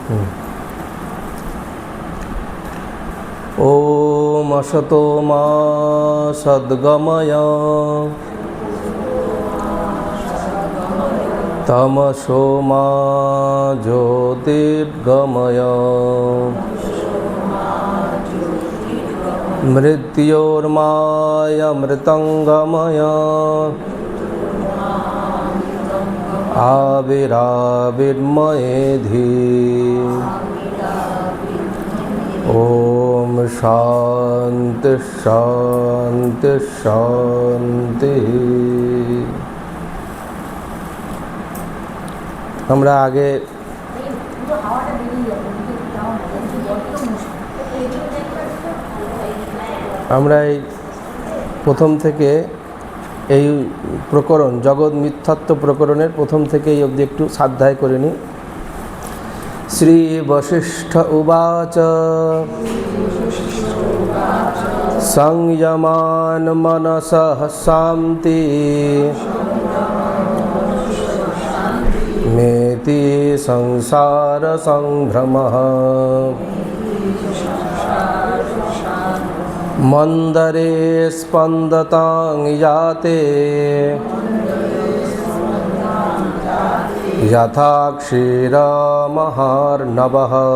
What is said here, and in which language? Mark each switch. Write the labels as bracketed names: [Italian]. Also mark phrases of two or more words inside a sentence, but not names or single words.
[Sanskrit] ओम असतो मा सद्गमय तमसो मा ज्योतिर्गमय मृत्योर्मायमृतंगमय आविराविर्मयेधि। ओम शांति शांति शांति। [Bangla] আমরা আগে আমরা এই প্রথম থেকে এই প্রকরণ জগৎ মিথ্যাত্ব প্রকরণের প্রথম থেকে এই অবধি একটু স্বাধ্যায় করে নিই। [Sanskrit] শ্রী বশিষ্ঠ উবাচ সংযমান মনসঃ শান্তি मेति संसार संभ्रमः मंदरे स्पंदतां याते यथा क्षीरमहार्णवः